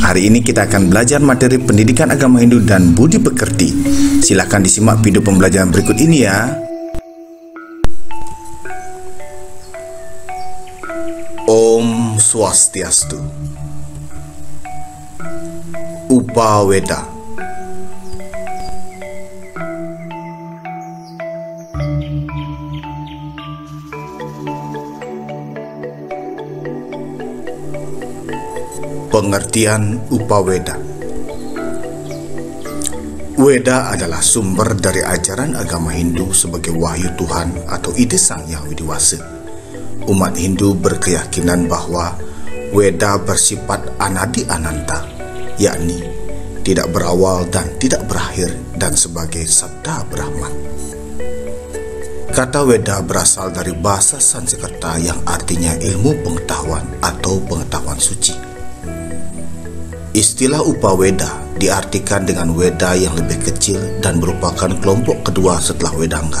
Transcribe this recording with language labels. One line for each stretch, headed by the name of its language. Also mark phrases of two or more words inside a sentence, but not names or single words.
Indonesian: Hari ini kita akan belajar materi pendidikan agama Hindu dan budi pekerti. Silahkan disimak video pembelajaran berikut ini ya.
Balinese: Om Swastiastu.
Indonesian: Upaweda. Pengertian Upaweda. Weda adalah sumber dari ajaran agama Hindu sebagai wahyu Tuhan atau ide Sang Yang Widiwasa. Umat Hindu berkeyakinan bahwa Weda bersifat
Sanskrit: anadi ananta,
Indonesian: yakni tidak berawal dan tidak berakhir, dan sebagai sabda Brahman. Kata Weda berasal dari bahasa Sanskerta yang artinya ilmu pengetahuan atau pengetahuan suci. Istilah Upaweda diartikan dengan Weda yang lebih kecil dan merupakan kelompok kedua setelah Wedanga.